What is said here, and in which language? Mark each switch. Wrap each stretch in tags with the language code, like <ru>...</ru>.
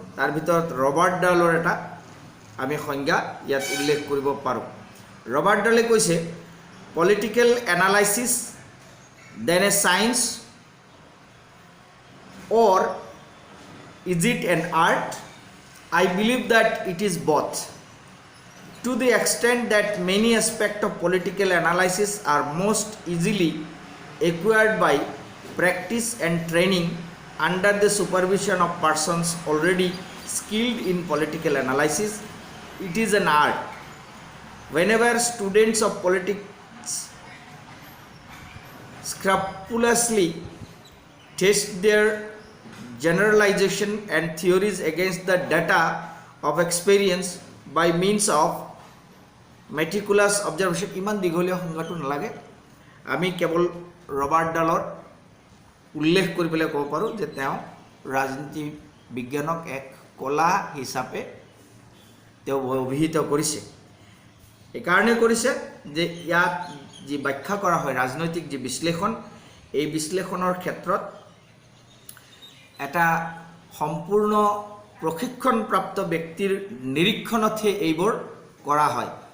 <as>তাৰ ভিতৰত ৰবাৰ্ট ডালৰ এটা আমি সংজ্ঞা ইয়াত উল্লেখ কৰিব পাৰোঁ। ৰবাৰ্ট ডালে কৈছে</as> <en>Political analysis then a science or is it an art? I believe that it is both, to the extent that many aspects of political analysis are most easily acquired by practice and training under the supervision of persons already skilled in political analysis. It is an art. Whenever students of politics scrupulously test their generalization and theories against the data of experience by means of meticulous observation.</en> <as>ইমান দীঘলীয়া সংজ্ঞাটো নালাগে, আমি কেৱল Robert ডালৰ উল্লেখ কৰি পেলাই ক'ব পাৰোঁ যে তেওঁ ৰাজনীতি বিজ্ঞানক এক কলা হিচাপে তেওঁ অভিহিত কৰিছে। এইকাৰণে কৰিছে যে ইয়াত যি ব্যাখ্যা কৰা হয় ৰাজনৈতিক যি বিশ্লেষণ, এই বিশ্লেষণৰ ক্ষেত্ৰত এটা সম্পূৰ্ণ প্ৰশিক্ষণপ্ৰাপ্ত ব্যক্তিৰ নিৰীক্ষণতহে এইবোৰ কৰা হয়।</as>